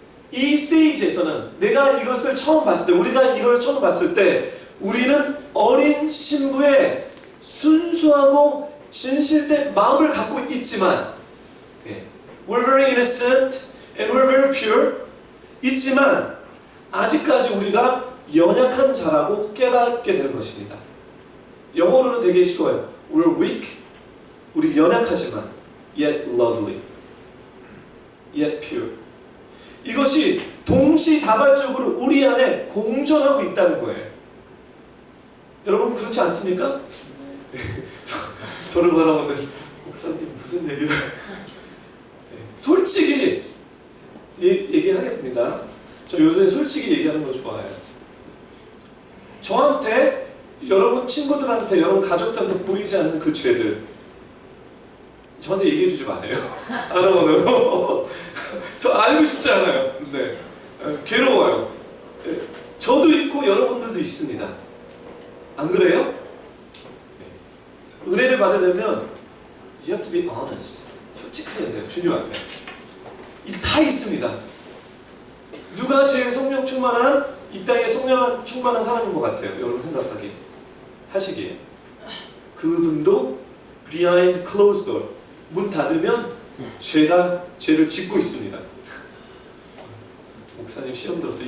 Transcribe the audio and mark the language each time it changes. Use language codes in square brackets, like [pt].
[ko] 이 스테이지에서는 우리가 이걸 처음 봤을 때 우리는 어린 신부의 순수하고 진실된 마음을 갖고 있지만 [en] we're very innocent and we're very pure [ko] 있지만 아직까지 우리가 연약한 자라고 깨닫게 되는 것입니다. 영어로는 되게 쉬워요. [en] We're weak, [ko] 우리 연약하지만 [en] yet lovely, yet pure. [ko] 이것이 동시다발적으로 우리 안에 공존하고 있다는 거예요. 여러분 그렇지 않습니까? 저를 바라보는 목사님 무슨 얘기를 솔직히 얘기하겠습니다. 저 요새 솔직히 얘기하는 거 좋아해요. 저한테, 여러분 친구들한테, 여러분 가족들한테 보이지 않는 그 죄들 저한테 얘기해 주지 마세요. 알아보려고. 저 알고 싶지 않아요. 근데 괴로워요. 저도 있고 여러분들도 있습니다. 안 그래요? 은혜를 받으려면 [en] you have to be honest. [ko] 솔직해야 돼요. 주님 앞에. 다 있습니다. 누가 제일 성령 충만한, 이 땅에 성령 충만한 사람인 것 같아요? 여러분 하시기에. 그분도 [en] behind closed door, [ko] 문 닫으면 죄를 짓고 있습니다. 목사님 시험 들었어요.